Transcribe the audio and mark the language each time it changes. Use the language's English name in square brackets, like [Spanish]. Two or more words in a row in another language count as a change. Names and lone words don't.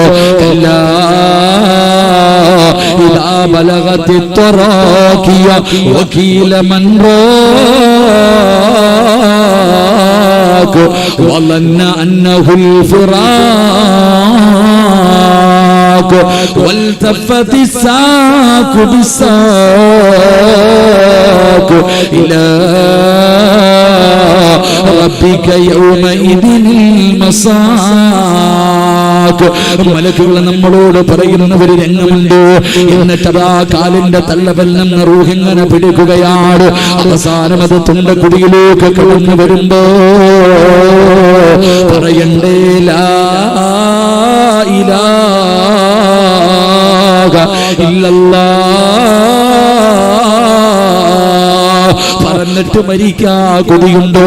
[Arabic] إذا بلغت التراقي وقيل من راق وظن أنه الفراق والتفت الساق بالساق إلى ربك يومئذ المساق. [Malayalam] മലക്കുകൾ നമ്മളോട് പറയുന്ന ഒരു രംഗമുണ്ട്. എന്നിട്ടതാ കാലിന്റെ തള്ളവെല്ലാം റൂഹിങ്ങനെ പിടിക്കുകയാണ്. അവസാനം അത് തുണ്ടക്കുടിയിലേക്ക് കടന്നു വരുമ്പോ പറയണ്ടേ, [Arabic] لا إله إلا الله [Malayalam] പറഞ്ഞിട്ട് മരിക്കാ കൊതിയുണ്ടോ?